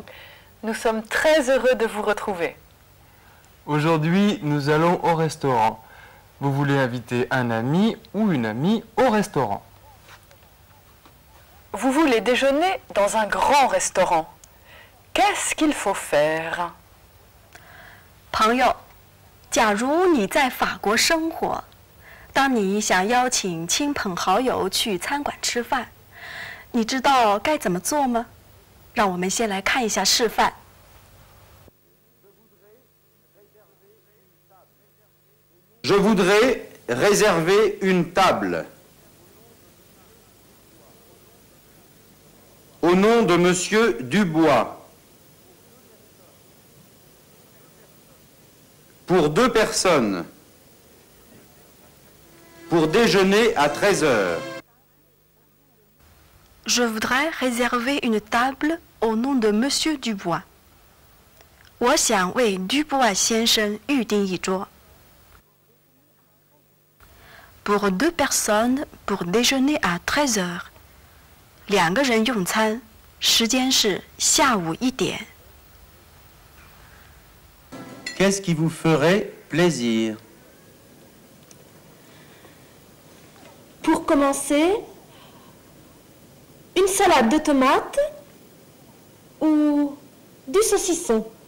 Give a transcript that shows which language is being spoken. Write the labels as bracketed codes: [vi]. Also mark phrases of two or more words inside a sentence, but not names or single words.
[fr] Nous sommes très heureux de vous retrouver. Aujourd'hui, nous allons au restaurant. Vous voulez inviter un ami ou une amie au restaurant. Vous voulez déjeuner dans un grand restaurant. Qu'est-ce qu'il faut faire? [zh] 朋友，假如你在法国生活，当你想邀请亲朋好友去餐馆吃饭，你知道该怎么做吗？让我们先来看一下示范。 [fr] Je voudrais réserver une table au nom de Monsieur Dubois pour 2 personnes pour déjeuner à 13 heures. Je voudrais réserver une table au nom de Monsieur Dubois. [zh] 我想为 Dubois 先生预订一桌。 [fr] Pour 2 personnes pour déjeuner à 13 heures. [zh] 2 个人用餐，时间是下午1点。 [fr] Qu'est-ce qui vous ferait plaisir? Pour commencer, une salade de tomates ou du saucisson.